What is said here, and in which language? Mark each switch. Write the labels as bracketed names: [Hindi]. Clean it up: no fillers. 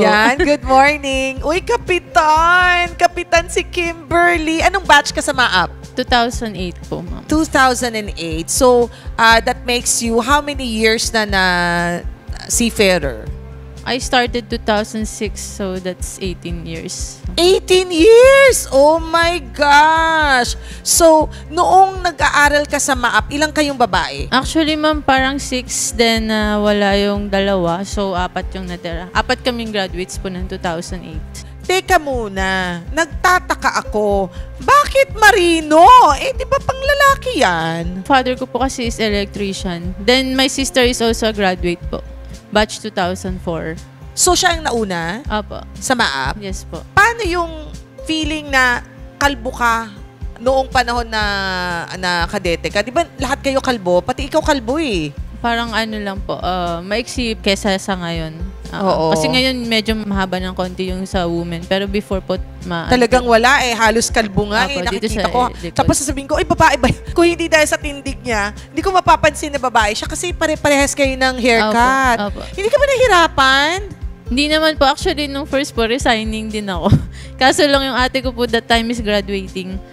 [Filipino] Yan, good morning. Uy, kapitan! Kapitan si Kimberly. Anong batch ka sa MAP? 2008 po, ma'am. [English] 2008. So, that makes you how many years na seafarer? I started 2006, so that's 18 years. 18 years! Oh my gosh! [Filipino] So, noong nag-aaral ka sa MAP, ilang kayong babae? Actually, ma'am, parang 6, then wala yung dalawa. So, 4 yung natira. 4 kaming graduates po ng 2008. Teka muna, nagtataka ako. Bakit marino? Di ba pang lalaki yan? Father ko po kasi is electrician. [English] Then, my sister is also a graduate po. Batch 2004. [Filipino] So, siya ang nauna? Apo. Sa MAP? [English] Yes po. [Filipino] Paano yung feeling na kalbo ka noong panahon na kadete ka? Di ba lahat kayo kalbo? Pati ikaw kalbo eh. Parang ano lang po, maiksi kesa sa ngayon. Oo. Kasi ngayon medyo mahaba ng konti yung sa women. Pero before po, talagang wala eh. Halos kalbo nga Apo, nakikita ko. Tapos sasabihin ko, babae ba? Kung hindi dahil sa tindig niya, hindi ko mapapansin na babae siya kasi pare-parehas kayo ng haircut. Opo. Hindi ka ba nahirapan? Hindi naman po. Actually, nung first po, resigning din ako. Kaso lang yung ate ko po that time is graduating.